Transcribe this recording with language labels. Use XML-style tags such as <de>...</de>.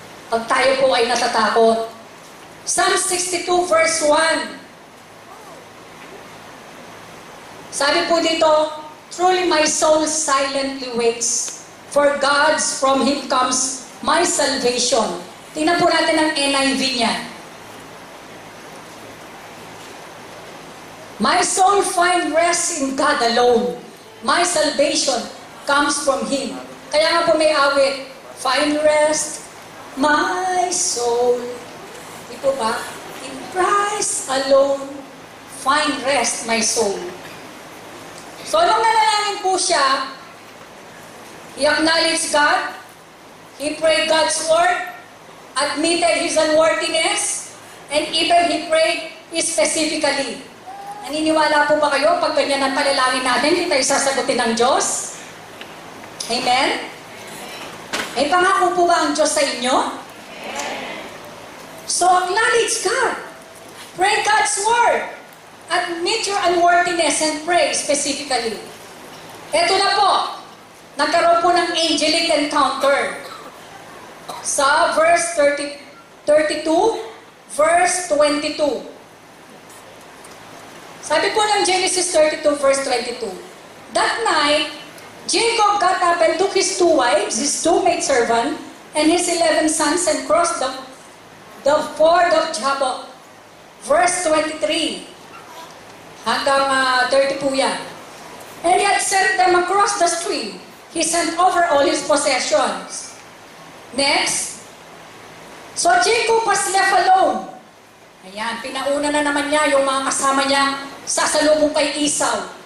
<tl>Pag tayo po ay natatakot. Psalm 62 verse 1. Sabi po dito,</tl> <en>truly my soul silently waits, for God's from Him comes my salvation.</en> <tl>Tingnan po natin ang NIV niya.</tl> <en>My soul find rest in God alone. My salvation comes from Him.</en> <tl>Kaya nga po may awit,</tl> <en>find rest, my soul.</en> <tl>Di po ba?</tl> <en>In Christ alone, find rest, my soul. So,</en> <tl>nung nanalangin po siya,</tl> <en>he acknowledged God, he prayed God's word, admitted his unworthiness, and even he prayed specifically.</en> <tl>Naniniwala po ba kayo pag ganyan ang panalangin natin, hindi tayo sasagutin ng Diyos? Amen? May pangako po ba ang Diyos sa inyo?</tl> <en>So, acknowledge God. Pray God's word. Admit your unworthiness and pray specifically.</en> <tl>Ito na po. Nagkaroon po ng angelic encounter. Sa verse 32, verse 22. Sabi po ng Genesis 32, verse 22.</tl> <en>That night, Jacob got up and took his 2 wives, his 2 maidservants, and his 11 sons, and crossed the ford of Jabbok.</en> <tl>Verse 23. Hanggang 30 po yan.</tl> <en>And he had sent them across the stream. He sent over all his possessions. Next. So Jacob was left alone.</en> <tl>Ayan, pinauna na naman niya yung mga kasama niya sasalubong kay Esau.</tl>